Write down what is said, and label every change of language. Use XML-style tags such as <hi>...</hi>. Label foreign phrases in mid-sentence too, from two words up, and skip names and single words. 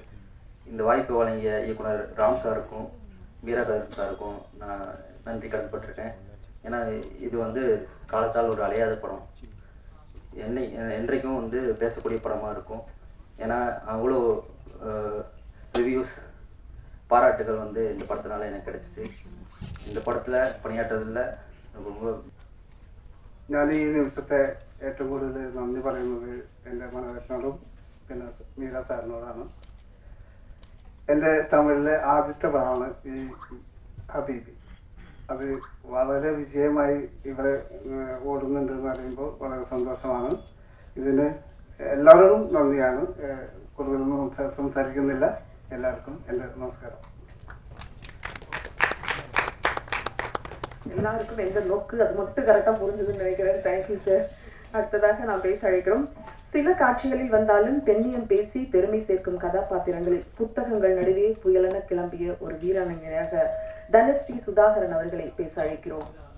<ta>இந்த வாய்ப்பு வழங்கிய இயக்குனர் ராம் சாருக்கும் வீரகன் சாருக்கும் நான் நன்றி கடன்பட்டிருக்கேன். ஏன்னா இது வந்து காலத்தால் ஒரு அழியாத படம், என்றைக்கும் வந்து பேசக்கூடிய படமாக இருக்கும். ஏன்னா அவ்வளோ ரிவ்யூஸ், பாராட்டுகள் வந்து இந்த படத்தினால எனக்கு கிடைச்சிச்சு.</ta> <ml>இந்த പടത്തിലെ പണിയാട്ടതിൽ ரொம்ப ഞാൻ ഈ നിമിഷത്തെ ഏറ്റവും കൂടുതൽ നന്ദി പറയുന്നത് എൻ്റെ മനോരത്നോടും പിന്നെ മീര സാറിനോടാണ്. എൻ്റെ തമിഴിലെ ആദ്യത്തെ പടമാണ് ഈ ഹബീബി. അത് വളരെ വിജയമായി ഇവിടെ ഓടുന്നുണ്ടെന്ന് അറിയുമ്പോൾ വളരെ സന്തോഷമാണ്. ഇതിന് എല്ലാവരോടും നന്ദിയാണ്. കൂടുതലൊന്നും സംസാരിക്കുന്നില്ല. എല്ലാവർക്കും എൻ്റെ നമസ്കാരം.</ml> <ta>எல்லாருக்கும் எந்த நோக்கு அது மட்டும் கரெக்டாக புரிஞ்சுதுன்னு நினைக்கிறேன். தேங்க்யூ சார். அடுத்ததாக நான் பேச அழைக்கிறோம். சில காட்சிகளில் வந்தாலும் பெண்ணியம் பேசி பெருமை சேர்க்கும் கதாபாத்திரங்களில் புத்தகங்கள் நடுவே புயலென கிளம்பிய ஒரு வீராங்கனையாக தனஸ்ரீ சுதாகரன் அவர்களை பேச அழைக்கிறோம்.</ta>